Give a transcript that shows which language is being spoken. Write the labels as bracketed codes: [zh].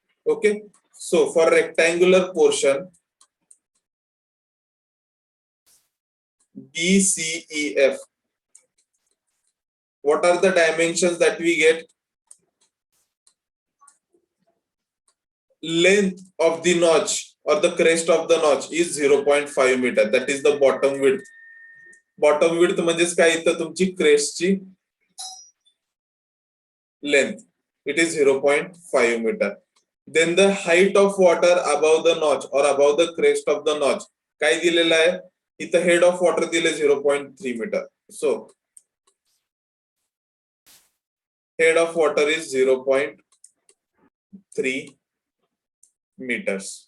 [en] Okay, so for rectangular portion B, C, E, F, what are the dimensions that we get? Length of the notch or the crest of the notch is 0.5 meter. That is the bottom width. [mr] Bottom width म्हणजेच काय इथं तुमची क्रेस्टची length. [en] It is 0.5 meter. Then the height of water above the notch or above the crest of the notch [mr] काय दिलेलं आहे? [en] इथं head of water दिले 0.3 meter. So head of water is 0.3 meters.